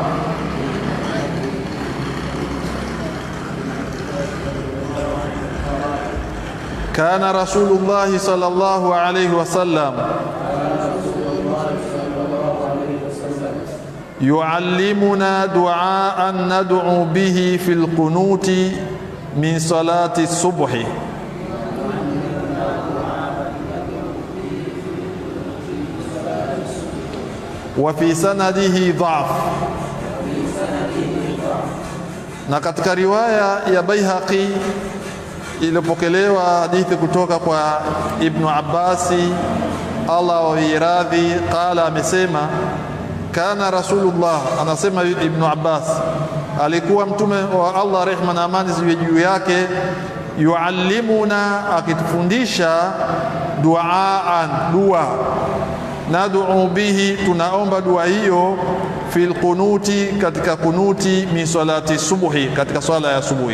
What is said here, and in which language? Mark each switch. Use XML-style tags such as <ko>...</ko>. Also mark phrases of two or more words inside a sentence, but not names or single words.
<ar>كان رسول الله صلى الله عليه وسلم يعلمنا دعاء ندعو به في القنوت من صلاة الصبح وفي سنده ضعف.</ar> <sw>Na katika riwaya ya Baihaqi ilipokelewa hadithi kutoka kwa Ibn Abbasi, Allah wawiradhi, qala, amesema</sw> <ar>كان رسول الله,</ar> <sw>anasema Ibn Abbas, alikuwa mtume wa Allah, rehma na amani ziwe juu yake, yuallimuna, akitufundisha, duaan, dua,</sw> <ar>ندعو به,</ar> <sw>tunaomba dua hiyo,</sw> <ar>في القنوت,</ar> <sw>katika kunuti,</sw> <ar>من صلاة الصبح,</ar> <sw>katika swala ya subuhi.</sw>